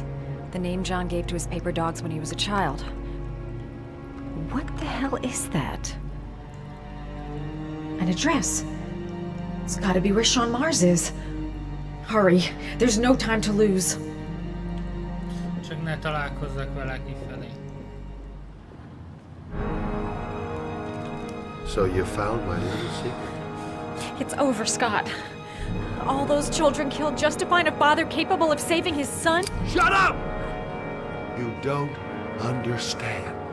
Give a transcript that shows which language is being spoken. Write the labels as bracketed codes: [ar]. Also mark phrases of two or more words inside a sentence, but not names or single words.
[en] The name John gave to his paper dogs when he was a child. What the hell is that? An address. It's gotta be where Sean Mars is. Hurry. There's no time to lose. [hu] Csak ne találkozzak vele kifelé. [en] So you found my little secret? It's over, Scott. All those children killed just to find a father capable of saving his son? Shut up! You don't understand.